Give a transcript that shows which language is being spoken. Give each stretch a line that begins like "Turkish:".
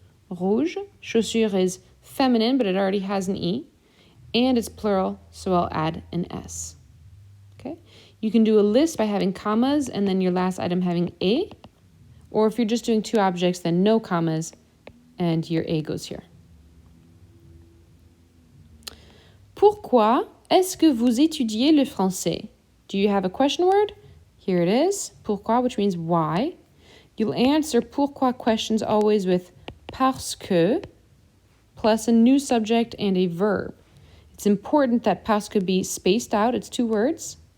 English: Rouge, chaussure is feminine, but it already has an E. And it's plural, so I'll add an S. Okay. You can do a list by having commas and then your last item having a. Or if you're just doing two objects, then no commas and your a goes here.
French: Pourquoi est-ce que vous étudiez le français?
English: Do you have a question word? Here it is. Pourquoi, which means why. You'll answer pourquoi questions always with parce que plus a new subject and a verb. It's important that parce que be spaced out. It's two words.